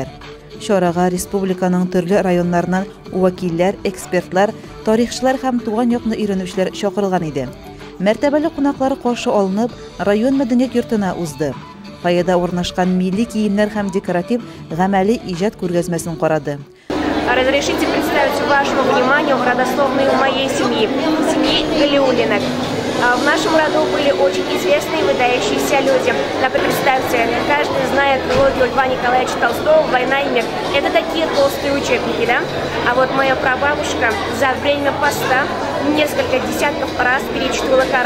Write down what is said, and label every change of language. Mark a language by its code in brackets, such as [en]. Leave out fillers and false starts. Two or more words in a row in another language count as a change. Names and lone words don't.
[tt] Шарага республиканың төрле районнарыннан вәкилләр, экспертлар, тарихчылар һәм туган якны өйрәнүчеләр чакырылган иде. Мәртәбәле кунаклар каршы алынып, район мәдәният йортына узды. Фаеда урнашкан милли киемнәр һәм декоратив гамәли иҗат күргәзмәсен карады. [ru] Разрешите представить вашему вниманию родословную моей семьи Галиулиных. В нашем роду были очень известные выдающиеся люди. Например, представьте, каждый знает трилогию Льва Николаевича Толстого «Война и мир». Это такие толстые учебники, да? А вот моя прабабушка за время поста несколько десятков раз перечитывала Коран.